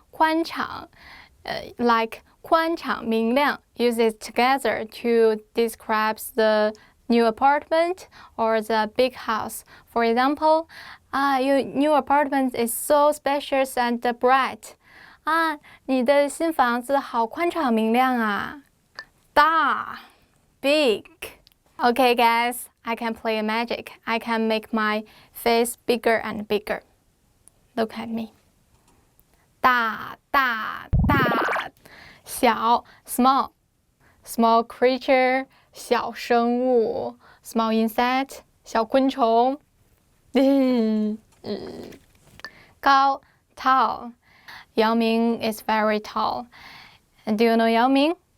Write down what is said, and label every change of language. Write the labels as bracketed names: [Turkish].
[English] 宽敞 like 宽敞明亮 use it together to describe the new apartment or the big house. For example, your new apartment is so spacious and bright. [Chinese] 你的新房子好宽敞明亮啊。大 big. [English] Okay guys, I can play magic. I can make my face bigger and bigger. Look at me. 大大大小 small small creature 小生物 small insect 小昆虫高 tall 姚明 is very tall. And do you know 姚明?